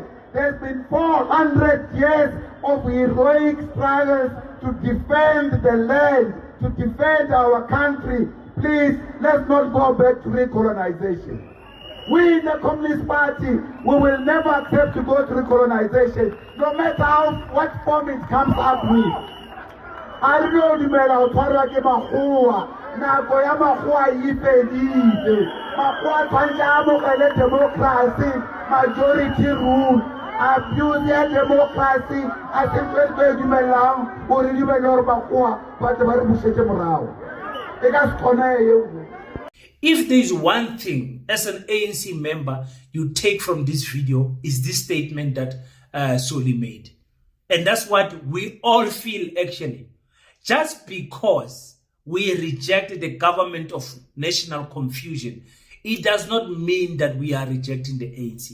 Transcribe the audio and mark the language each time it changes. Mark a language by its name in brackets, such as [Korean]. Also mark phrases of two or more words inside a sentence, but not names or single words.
[English] There's been 400 years of heroic struggles to defend the land, to defend our country. Please, let's not go back to recolonization. We in the Communist Party, we will never accept to go through colonization, no matter what form it comes up with. I know the men are talking about [Northern Sotho] nako ya makgowa e fedile. Makgowa tshwantse a amogele democracy, [English] majority rule, [Northern Sotho] abuse ya democracy, a se ntho e tlo e dumelang gore di be le gore makgowa ba tle ba re busetse morago. E ka se kgone eo. [English] If there is one thing as an ANC member you take from this video is this statement that Soli made. And that's what we all feel actually. Just because we reject the government of national confusion, it does not mean that we are rejecting the ANC.